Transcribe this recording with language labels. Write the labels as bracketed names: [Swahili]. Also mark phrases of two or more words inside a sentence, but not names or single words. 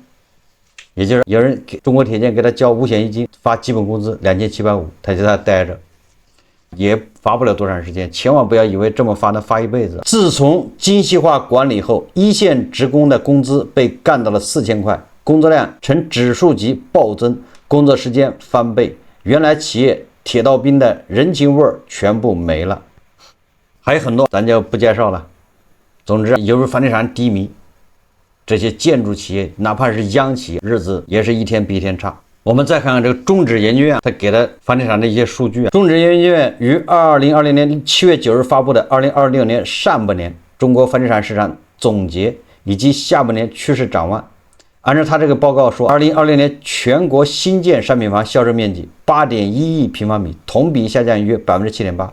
[Chinese] 也就是有人給中國鐵建給他交五險一金，發基本工資2750，他就在那待着，也發不了多長時間。千萬不要以為這麼發能發一輩子。自從精細化管理後，一線職工的工資被幹到了4000塊。工作量呈指數級暴增，工作時間翻倍，原來企業鐵道兵的人情味兒全部沒了。還有很多咱就不介紹了。總之，由於房地產低迷，這些建築企業哪怕是央企，日子也是一天比一天差。我們再看看這個中指研究院他給的房地產的一些數據。中指研究院於2020年7月9日發布的2026年上半年中國房地產市場總結以及下半年趨勢展望。按照他這個報告說，2020年全國新建商品房銷售面積8.1億平方米，同比下降約7.8%。